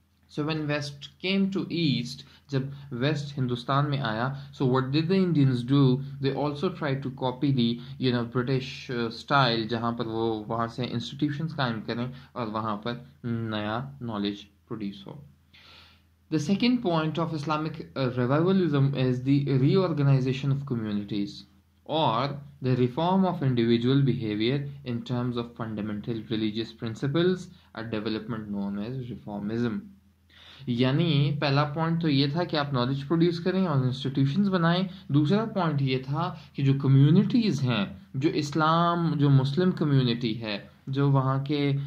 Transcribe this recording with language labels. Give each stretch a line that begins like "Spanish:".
English: So when West came to East,
Urdu: جب West Hindustan میں آیا,
English: so what did the Indians do? They also tried to copy the British style,
Urdu: جہاں پر وہ وہاں سے institutions قائم کریں اور وہاں پر نیا knowledge produce ہو.
English: The second point of Islamic revivalism is the reorganization of communities or the reform of individual behavior in terms of fundamental religious principles, a development known as reformism.
Urdu: یعنی پہلا point تو یہ تھا کہ آپ knowledge produce کریں اور institutions بنائیں. دوسرا پوائنٹ یہ تھا کہ جو کمیونٹیز ہیں, جو اسلام جو مسلم کمیونٹی ہے, جو وہاں کے